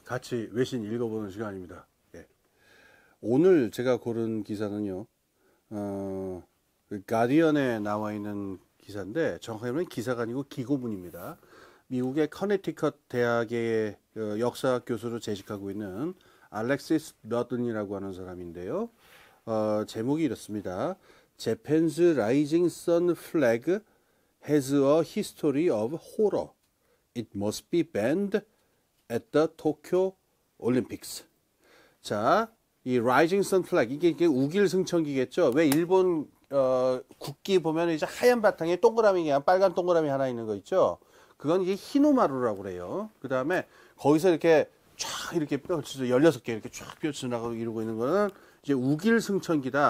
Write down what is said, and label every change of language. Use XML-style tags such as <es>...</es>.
<ko>같이 외신 읽어보는 시간입니다. 예. 오늘 제가 고른 기사는요, 그 가디언에 나와 있는 기사인데, 정확하게 말하면 기사가 아니고 기고문입니다. 미국의 커네티컷 대학의 역사학 교수로 재직하고 있는 알렉시스 너든이라고 하는 사람인데요. 제목이 이렇습니다.</ko> <en>Japan's rising sun flag has a history of horror. It must be banned at the Tokyo Olympics.</en> <ko>자, 이 Rising Sun Flag, 이게 우길 승천기겠죠. 왜 일본 국기 보면 이제 하얀 바탕에 동그라미, 그냥 빨간 동그라미 하나 있는 거 있죠. 그건 이게 히노마루라고 그래요. 그 다음에 거기서 이렇게 쫙 이렇게 펼쳐서 16개 이렇게 쫙 펼쳐 나가고 이러고 있는 거는 이제 우길 승천기다.</ko>